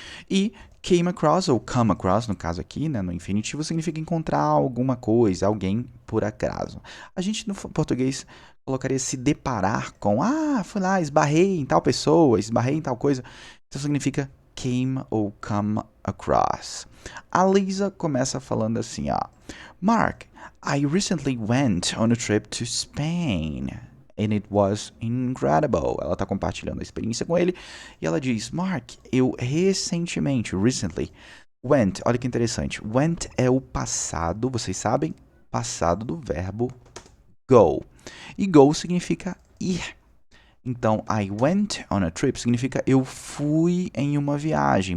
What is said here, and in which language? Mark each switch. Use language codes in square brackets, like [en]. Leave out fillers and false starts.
[pt] E came across, ou come across, no caso aqui, né, no infinitivo, significa encontrar alguma coisa, alguém por acaso. A gente no português colocaria se deparar com, fui lá, esbarrei em tal pessoa, esbarrei em tal coisa. Então significa came ou come across. A Lisa começa falando assim, ó. [en] Mark, I recently went on a trip to Spain. And it was incredible. [pt] Ela está compartilhando a experiência com ele. E ela diz, Mark, eu recentemente, recently, went. Olha que interessante. Went é o passado, vocês sabem? Passado do verbo go. E go significa ir. Então, I went on a trip significa eu fui em uma viagem.